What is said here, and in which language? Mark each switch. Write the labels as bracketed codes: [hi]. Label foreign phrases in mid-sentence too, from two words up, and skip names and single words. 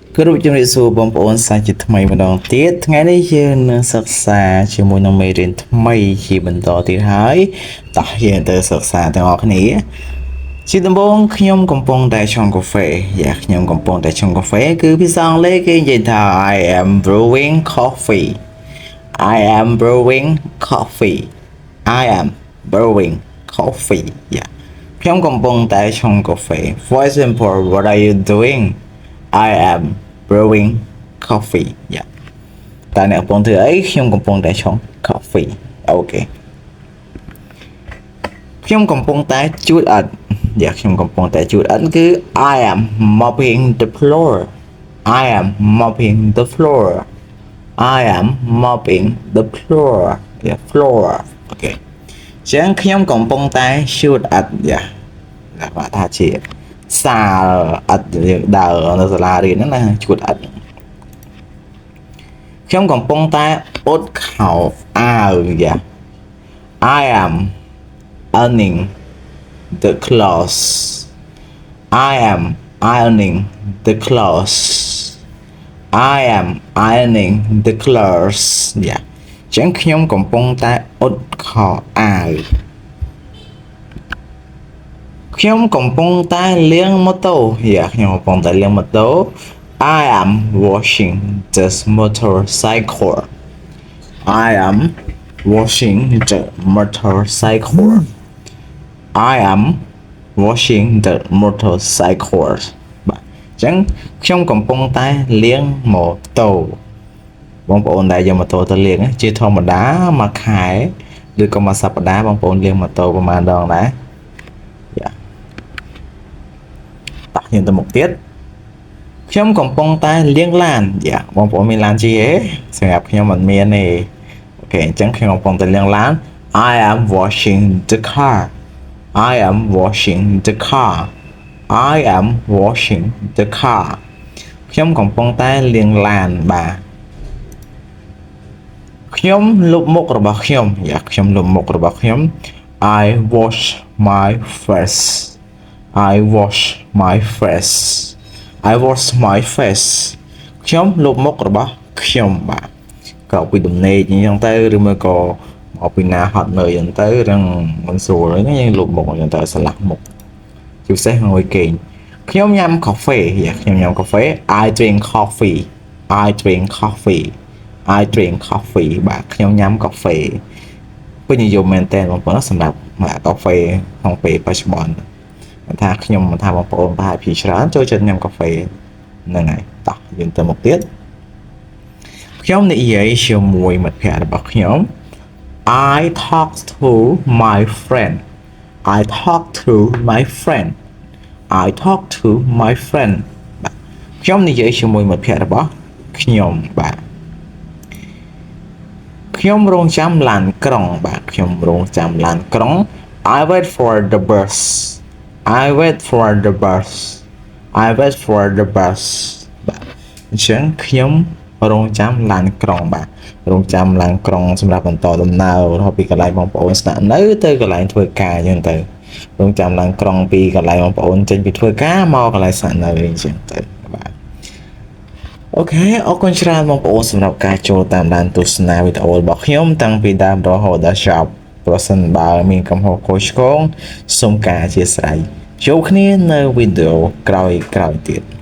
[km] គោរពជំរាបសួរបងប្អូនសាជាថ្មីម្ដងទៀតថ្ងៃនេះយើងនឹងសិក្សាជាមួយនឹងមេរៀនថ្មីជា បន្តទៀតហើយតោះយើងទៅសិក្សាទាំងអស់គ្នាជាដំបូងខ្ញុំកំពុងតែឆុ ងកាហ្វេខ្ញុំកំពុងតែឆុងកាហ្វេគឺភាសាអង់គ្លេសគេនិយាយថា [en] I am brewing coffee I am brewing coffee I am brewing coffee [km] ខ្ញុំកំពុងតែឆុងកាហ្វេ [en] For example what are you doing I am brewing coffee [km] តើអ្នកកំពុងធ្វើអីខ្ញុំកំពុងតែឆុង coffee អូខេ ខ្ញុំកំពុងតែជូតអិតខ្ញុំកំពុងតែជូតអិតគឺ [en] I am mopping the floor I am mopping the floor I am mopping the floor floor [km] អូខេចឹងខ្ញុំកំពុងតែជូតអិតបាទថាជាសាលអត់ដើរនៅសាលារៀនហ្នឹងណាជួតអត់ ខ្ញុំកំពុងតែអ៊ុតខោអាវ [en] I am ironing the clothes I am ironing the clothes I am ironing the clothes [km] ចឹងខ្ញុំកំពុងតែអ៊ុតខោអាវ ខ្ញុំកំពុងតែលាងម៉ូតូខ្ញុំកំពុងតែលាងម៉ូតូ I [en] am washing the motorcycle I am washing the motorcycle I am washing the motorcycle [km] បាទអញ្ចឹងខ្ញុំកំពុងតែលាងម៉ូតូបងប្អូនដែលយកម៉ូតូទៅលាងជាធម្មតាមួយខែឬក៏មួយសប្តាហ៍បងប្អូនលាងម៉ូតូប្រហែលដងដែរ យើងទៅមុខទៀតខ្ញុំកំពុងតែលាងឡានបងប្អូនមានឡានជិះទេសម្រាប់ខ្ញុំមិនមានទេអូខេអញ្ចឹងខ្ញុំកំពុងតែលាងឡាន [en] I am washing the car I am washing the car I am washing the car [km] ខ្ញុំកំពុងតែលាងឡានបាទ ខ្ញុំលុបមុខរបស់ខ្ញុំខ្ញុំលុបមុខរបស់ខ្ញុំ [en] I wash my face I wash my face I wash my face [km] ខ្ញុំលុបមុខរបស់ខ្ញុំបាទក្រោកពីដំណេកអញ្ចឹងទៅឬមួយ ក៏មកពីណាហត់នៅអញ្ចឹងទៅរឿងមិនស្រួលហ្នឹងយើងលុបមុខអញ្ចឹងទៅស្លាស់មុខជាពិសេសមកគេងខ្ញុំញ៉ាំកាហ្វេ ខ្ញុំញ៉ាំកាហ្វេ [en] I drink coffee I drink coffee I drink coffee [km] បាទខ្ញុំញ៉ាំកាហ្វេពេញនិយមមែនតើ បងប្អូនសម្រាប់កាហ្វេក្នុងពេលបច្ចុប្បន្នថាខ្ញុំថាបងប្អូនប្រហែលជាច្រើនចូលចិត្តញ៉ាំកាហ្វេហ្នឹងហើយតោះយើងទៅមុខទៀតខ្ញុំនិយាយជាមួយមិត្តភ័ក្តិរបស់ខ្ញុំ [en] I talk to my friend I talk to my friend I talk to my friend [km] បាទខ្ញុំនិយាយជាមួយមិត្តភ័ក្តិរបស់ខ្ញុំបាទ ខ្ញុំរងចាំឡានក្រុងបាទខ្ញុំរងចាំឡានក្រុង [en] I wait for the bus I wait for the bus I wait for the bus [km] បាទអញ្ចឹងខ្ញុំរងចាំឡានក្រុងបាទរងចាំឡានក្រុងសម្រាប់បន្តដំណើររហូតពីកន្លែងបងប្អូនស្នាក់នៅទៅកន្លែងធ្វើការអញ្ចឹងទៅរងចាំឡានក្រុងពីកន្លែងបងប្អូនចេញពីធ្វើការមកកន្លែងស្នាក់នៅអញ្ចឹងទៅបាទអូខេអរគុណច្រើនបងប្អូនសម្រាប់ការចូលតាមដានទស្សនាវីដេអូរបស់ខ្ញុំតាំងពីដើមរហូតដល់ចប់ប្រសិនបើមានកំហុសខុសឆ្គងសូមការអធិស្ឋានជួបគ្នានៅវីដេអូក្រោយៗទៀត